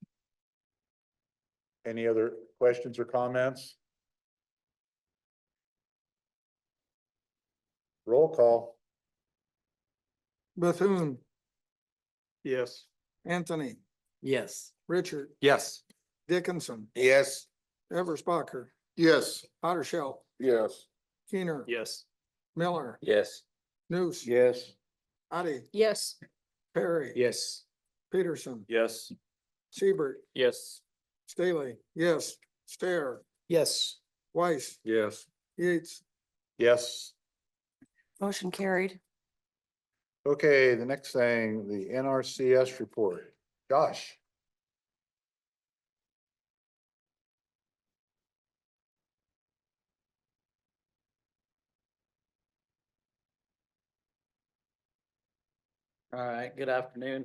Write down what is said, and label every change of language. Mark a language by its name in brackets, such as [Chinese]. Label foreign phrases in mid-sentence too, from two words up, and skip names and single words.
[English] Any other questions or comments? Roll call. Bethune, Yes. Anthony, Yes. Richard, Yes. Dickinson, Yes. Eberspacher, Yes. Houdersheldt, Yes. Kuehner, Yes. Miller, Yes. Nuss, Yes. Otte, Yes. Perry, Yes. Peterson, Yes. Siebert, Yes. Stahly, yes, Stahr, Yes. Weiss, Yes. Yates. Yes. Motion carried. Okay, the next thing, the NRCS report. Josh. All right, good afternoon.